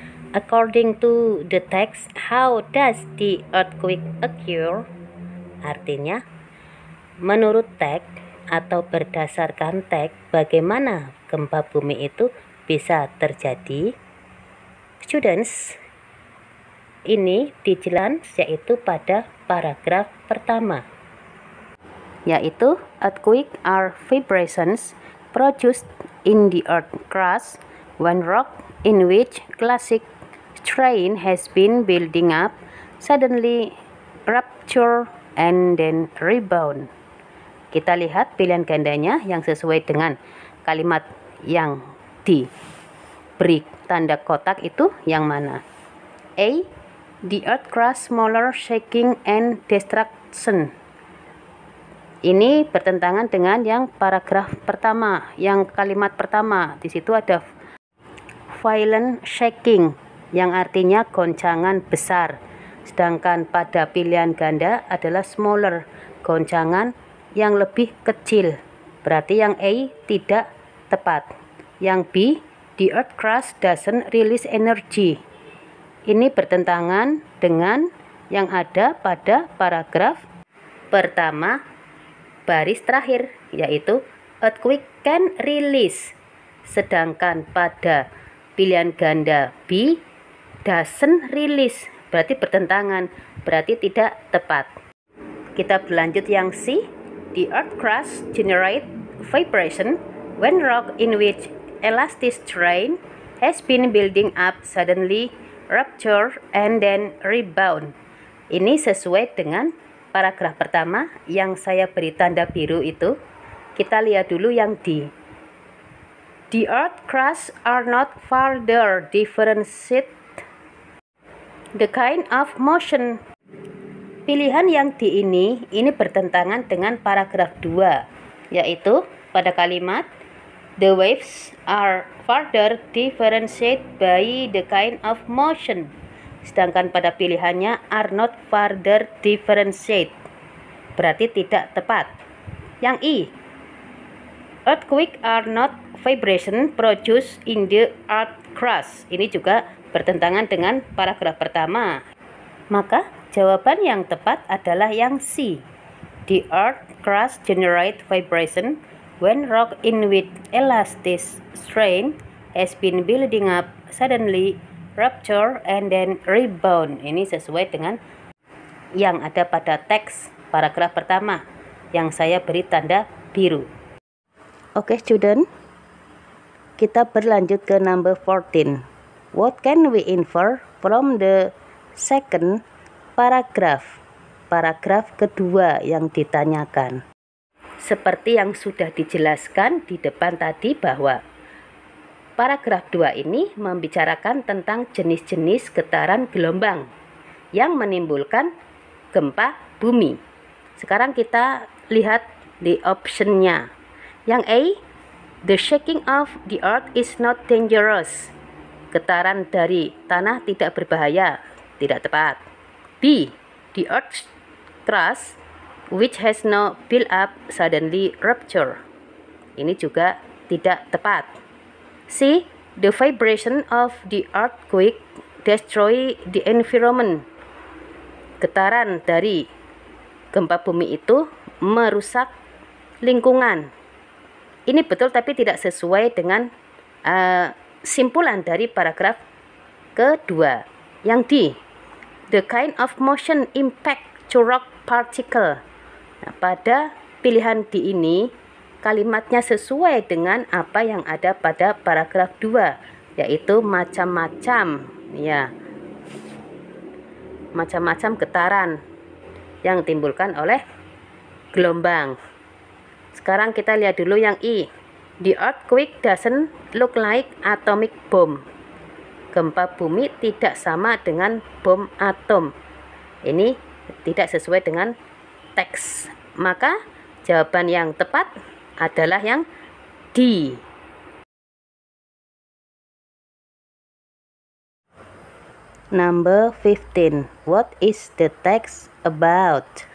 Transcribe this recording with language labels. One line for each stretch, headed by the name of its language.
English: According to the text, how does the earthquake occur?
Indonesian: Artinya, menurut teks atau berdasarkan teks, bagaimana gempa bumi itu bisa terjadi? Students, ini dijelaskan yaitu pada paragraf pertama, yaitu
English: earthquake are vibrations produced in the earth crust when rock in which classic strain has been building up suddenly rupture and then rebound.
Indonesian: Kita lihat pilihan gandanya yang sesuai dengan kalimat yang diberi tanda kotak itu yang mana? A.
English: The earth crust smaller shaking and destruction.
Indonesian: Ini bertentangan dengan yang paragraf pertama, yang kalimat pertama. Di situ ada
English: violent shaking
Indonesian: yang artinya goncangan besar. Sedangkan pada pilihan ganda adalah smaller, goncangan yang lebih kecil. Berarti yang A tidak tepat.
English: Yang B, the earth crust doesn't release energy.
Indonesian: Ini bertentangan dengan yang ada pada paragraf pertama baris terakhir, yaitu
English: earthquake can release.
Indonesian: Sedangkan pada pilihan ganda B,
English: doesn't release.
Indonesian: Berarti bertentangan, berarti tidak tepat. Kita berlanjut yang C.
English: The earth crust generate vibration when rock in which elastic strain has been building up suddenly rupture and then rebound.
Indonesian: Ini sesuai dengan paragraf pertama yang saya beri tanda biru itu. Kita lihat dulu yang D.
English: The earth crust are not further differentiate the kind of motion.
Indonesian: Pilihan yang D ini bertentangan dengan paragraf 2, yaitu pada kalimat
English: the waves are further differentiated by the kind of motion.
Indonesian: Sedangkan pada pilihannya
English: are not further differentiated.
Indonesian: Berarti tidak tepat. Yang I.
English: Earthquake are not vibration produced in the earth crust.
Indonesian: Ini juga bertentangan dengan paragraf pertama. Maka jawaban yang tepat adalah yang C.
English: The earth crust generate vibration when rock in which elastic strain has been building up suddenly rupture and then rebound.
Indonesian: Ini sesuai dengan yang ada pada teks paragraf pertama yang saya beri tanda biru. Oke, student. Kita berlanjut ke number 14.
English: What can we infer from the second paragraph?
Indonesian: Paragraf kedua yang ditanyakan. Seperti yang sudah dijelaskan di depan tadi bahwa paragraf 2 ini membicarakan tentang jenis-jenis getaran gelombang yang menimbulkan gempa bumi. Sekarang kita lihat di optionnya.
English: Yang A, the shaking of the earth is not dangerous.
Indonesian: Getaran dari tanah tidak berbahaya. Tidak tepat.
English: B, the earth's crust which has no build up suddenly rupture.
Indonesian: Ini juga tidak tepat.
English: C, the vibration of the earthquake destroy the environment.
Indonesian: Getaran dari gempa bumi itu merusak lingkungan. Ini betul tapi tidak sesuai dengan simpulan dari paragraf kedua.
English: Yang D, the kind of motion impact to rock particle.
Indonesian: Nah, pada pilihan D ini kalimatnya sesuai dengan apa yang ada pada paragraf 2, yaitu macam-macam, ya. Macam-macam getaran yang ditimbulkan oleh gelombang. Sekarang kita lihat dulu yang I.
English: The earthquake doesn't look like atomic bomb.
Indonesian: Gempa bumi tidak sama dengan bom atom. Ini tidak sesuai dengan teks. Maka jawaban yang tepat adalah yang D.
English: Number 15. What is the text about?